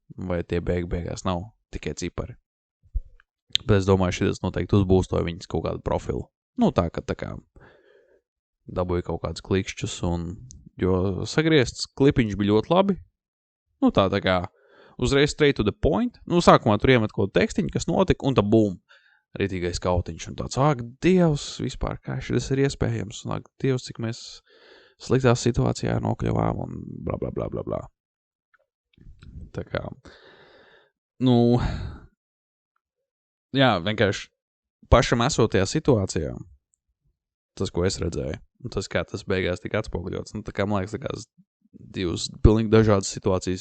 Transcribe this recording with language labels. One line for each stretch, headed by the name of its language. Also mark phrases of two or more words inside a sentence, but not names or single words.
Latvian: Vai tie beigās nav tikai cipari. Bet es domāju, šitas noteikti uzbūstoja viņas kaut kādu profilu. Nu, tā kā dabūja kaut kādus klikšķus, jo sagriezts klipiņš bija ļoti labi. Nu, tā kā uzreiz
English: straight to the point.
Latvian: Nu, sākumā tur iemet kaut tekstiņu, kas notika, un tā bum, rītīgais kautiņš. Un tāds, Dievs, vispār, kā šitas ir iespējams. Un Dievs, cik mēs sliktā situācijā nokļuvām, un bla, bla, bla, bla, bla. Tā kā, nu, jā, vienkārši pašam esotajā situācijā, tas, ko es redzēju, un tas, kā tas beigās tika atspoguļots, nu, tā kā, man liekas, tā kā divas pilnīgi dažādas situācijas.